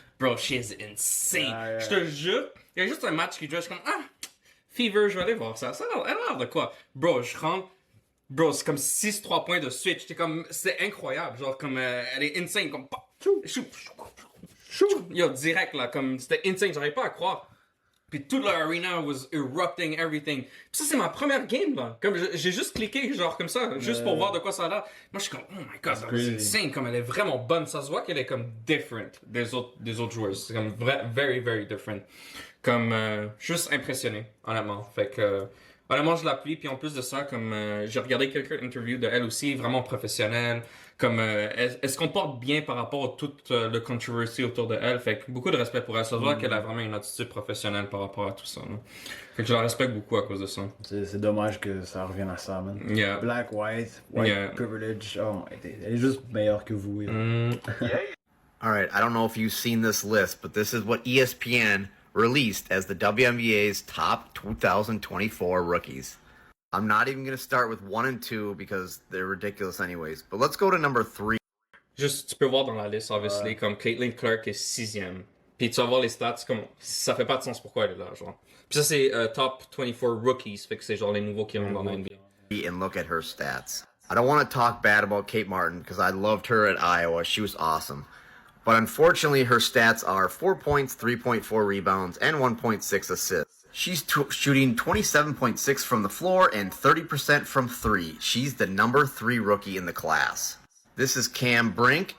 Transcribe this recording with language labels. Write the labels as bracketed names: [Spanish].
[French] Bro, [English] she is insane. [French] Je te jure, il y a juste un match qui joue, je suis comme, Fever, je vais aller voir ça. Elle a l'air de quoi? Bro, je rentre. Bro, c'est comme 6-3 points de suite. J'étais comme, c'est incroyable. Genre, comme, elle est insane. Comme, chou. Yo, direct, là, comme, c'était insane. J'arrivais pas à croire. Puis toute l'arena [English] was erupting everything. [French] Puis ça, c'est ma première game, là. Comme j'ai juste cliqué, genre comme ça, juste pour voir de quoi ça a l'air. Moi, je suis comme, [English] oh my god, [French] c'est insane. Comme elle est vraiment bonne. Ça se voit qu'elle est comme different des autres joueuses. C'est comme [English] very, very different. [French] Comme, juste impressionné, honnêtement. Fait que, honnêtement, je l'appuie. Puis en plus de ça, comme, j'ai regardé quelques interviews de elle aussi, vraiment professionnelle. Comme, elle se comporte bien par rapport à toute le controversy autour de elle. Fait que beaucoup de respect pour elle. Ça se voit qu'elle a vraiment une attitude professionnelle par rapport à tout ça. Là. Fait que je la respecte beaucoup à cause de ça. C'est dommage que ça revienne à ça, man. [English] Yeah. Black, white Yeah. privilege. [French] Oh, elle est juste meilleure que vous. [English] All right, I don't know if you've seen this list, but this is what ESPN released as the WNBA's top 2024 rookies. I'm not even going to start with 1 and 2 because they're ridiculous anyways. But let's go to number 3. [French] Juste, tu peux voir dans la liste, obviously, comme Caitlin Clark est 6e. Puis tu vas voir les stats, comme, ça fait pas de sens pourquoi elle est là, genre. Puis ça, c'est top 24 rookies, fait que c'est genre les nouveaux qui rentrent dans la NBA. [English] And look at her stats. I don't want to talk bad about Kate Martin because I loved her at Iowa. She was awesome. But unfortunately, her stats are 4 points, 3.4 rebounds, and 1.6 assists. She's shooting 27.6 from the floor and 30% from 3. She's the number 3 rookie in the class. This is Cam Brink.